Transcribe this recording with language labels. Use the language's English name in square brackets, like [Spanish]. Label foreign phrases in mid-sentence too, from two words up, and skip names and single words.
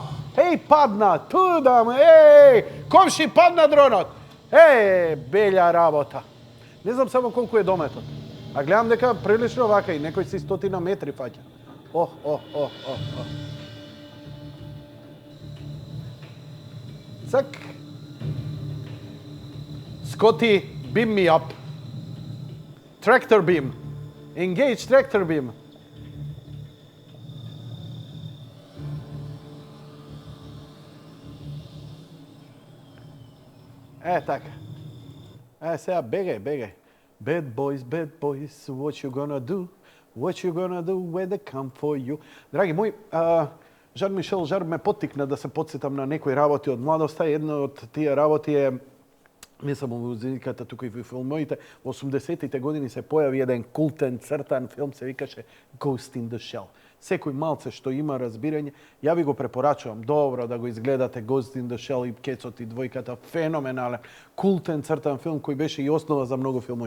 [Macedonian] Падна, тудам, комши, падна дронот! Белја работа. Не знам само колку е дометот. А гледам дека прилично вака и некој си 100 метри фаќа. Цак. [English] Scotty, beam me up. Tractor beam. Engage tractor beam. [Macedonian] Така. Сега бегај. [English] Bad boys, what you gonna do? What you gonna do when they come for you? [Macedonian] Драги мои, Жан-Мишел Жар ме поттикна да се подсетам на некои работи од младоста. Една од тие работи е, не само во музиката, туку и во филмовите, во 80-тите години се појави еден култен цртан филм, се викаше Ghost in the Shell. Секој малце што има разбирање, ја ви го препорачувам добро да го изгледате Ghost in the Shell и Кецот и двојката, феноменален, култен цртан филм кој беше и основа за многу филмови.